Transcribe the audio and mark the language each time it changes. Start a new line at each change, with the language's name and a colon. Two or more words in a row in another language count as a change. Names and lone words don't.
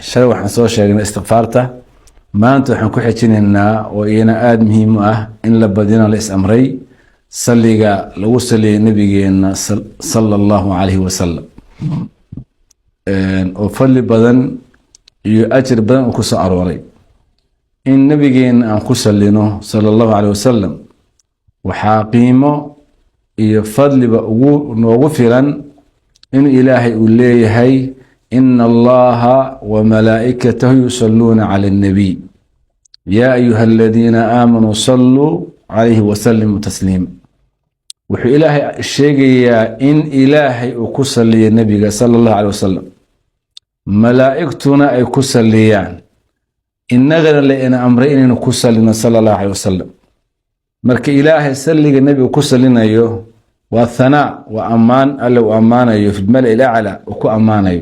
Somali: Shalay waxaan soo sheegnay istighfaarta, maanta waxaan ku xijinaynaa oo iyana aad muhiim u ah in la badina la is amray salliga lagu saliyay nabigeena
Arabic: صلى الله عليه وسلم
Somali: oo fadli badan iyo ajir badan ku soo arooray. in nabigeena aan ku salino
Arabic: صلى الله عليه وسلم
Somali: waxaa qiimo iyo fadliba noogu filan in ilaahay uu leeyahay
Arabic: إن الله وملائكته يصلون على النبي يا أيها الذين آمنوا صلوا عليه وسلموا تسليما.
Somali: wuxuu ilaahay sheegayaa in ilaahay uu ku saliyo nabiga
Arabic: صلى الله عليه وسلم,
Somali: malaa'igtuna ay ku saliyaan, innagana la ina amray inaynu ku salino
Arabic: صلى الله عليه وسلم.
Somali: marka ilaahay salliga nabiga ku salinayo waa thanaa, waa ammaan alle uu ammaanayo
Arabic: في الملأ الأعلى
Somali: uu ku ammaanayo.